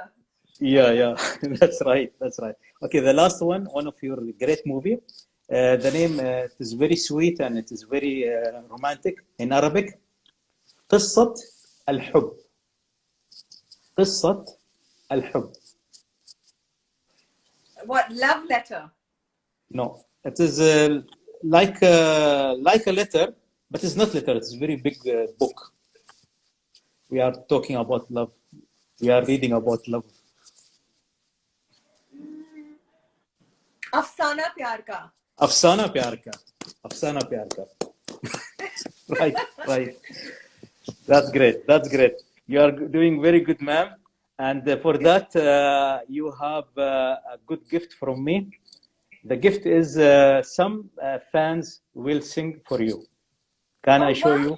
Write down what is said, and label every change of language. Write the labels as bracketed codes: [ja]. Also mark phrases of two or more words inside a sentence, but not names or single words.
[en] Yeah. That's right. Okay, the last one of your great movie. The name is very sweet and it is very romantic in Arabic. [ar] قصة الحب. قصة الحب. [en] What? Love letter. No, it is like a letter, but it's not letter. It's a very big book. We are talking about love. We are reading about love. Afsana pyar ka. Afsana Pyar Ka. Right. That's great. You are doing very good, ma'am. And for that, you have a good gift from me. The gift is some fans will sing for you. Can I show you?